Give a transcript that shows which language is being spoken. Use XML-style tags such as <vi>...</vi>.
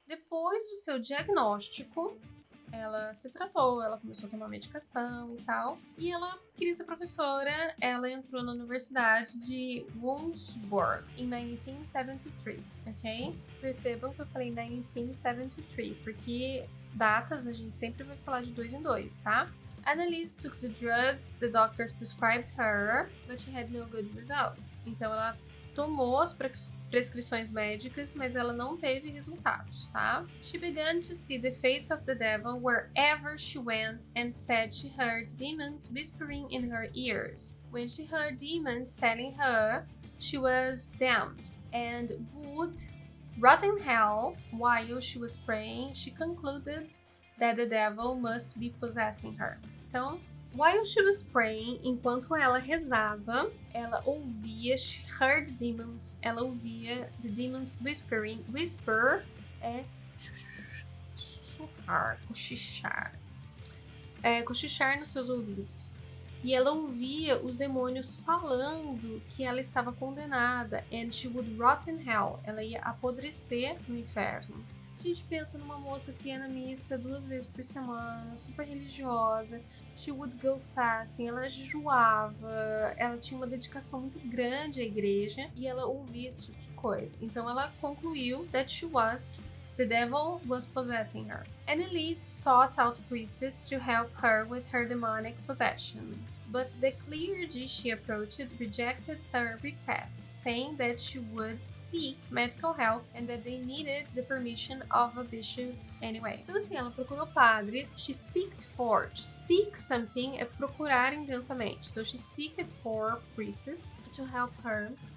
<pt>Depois do seu diagnóstico, ela se tratou, ela começou a tomar medicação e tal. E ela queria ser professora, ela entrou na Universidade de Wurzburg em 1973, ok? Percebam que eu falei 1973, porque datas a gente sempre vai falar de 2 em 2, tá?</pt> <en>Annalise took the drugs the doctors prescribed her, but she had no good results.</en> <pt>Então ela tomou as prescrições médicas, mas ela não teve resultados, tá?</pt> <en>She began to see the face of the devil wherever she went and said she heard demons whispering in her ears. When she heard demons telling her she was damned and would rot in hell while she was praying, she concluded that the devil must be possessing her. Então, while she was praying,</en> <pt>enquanto ela rezava, ela ouvia,</pt> <en>she heard demons,</en> <pt>ela ouvia</pt> <en>the demons whispering.</en> <pt>Whisper é sussurrar, cochichar. Cochichar nos seus ouvidos. E ela ouvia os demônios falando que ela estava condenada.</pt> <en>And she would rot in hell.</en> <pt>Ela ia apodrecer no inferno. A gente pensa numa moça que ia na missa 2 vezes por semana, super religiosa.</pt> <en>She would go fasting,</en> <pt>ela jejuava, ela tinha uma dedicação muito grande à igreja e ela ouvia esse tipo de coisa. Então ela concluiu</pt> <en>that the devil was possessing her. Annalise sought out priestess to help her with her demonic possession. But the clergy she approached rejected her request, saying that she would seek medical help and that they needed the permission of a bishop anyway.</en> <pt>Então assim, ela procurou padres, to seek something é procurar intensamente.</pt> <en>Então she seeked for priestess to help her.</en>